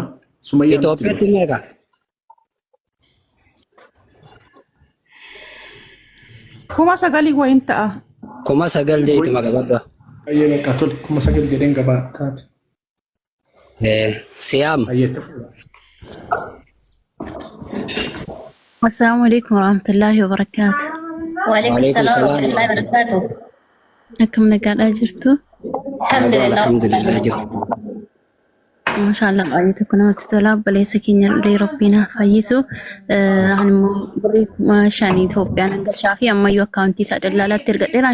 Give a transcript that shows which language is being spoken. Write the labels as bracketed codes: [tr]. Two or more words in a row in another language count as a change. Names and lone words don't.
[om] Sumayyaa. Itoophiyaatti meeqa? Kuma 9,000 wayin ta'a. 9,000 jeetu magabadda. Ayyee meeqa tole 9,000 jedheen gabaa taate. Siyaam. [ar] السلام عليكم ورحمة الله وبركاته. وعليكم السلام ورحمة الله وبركاته. [om] Akkam nagaadhaa jirtu? Alhamdulillah jiru. Maashaallah baay'ee tokko namatti tola. Obboleessa keenya illee rabbiin haa fayyisu. Ani immoo birrii 5,000 Itoophiyaa nan galchaa fi ammayyuu akkaawuntii isaa dallaalaatti ergadheera.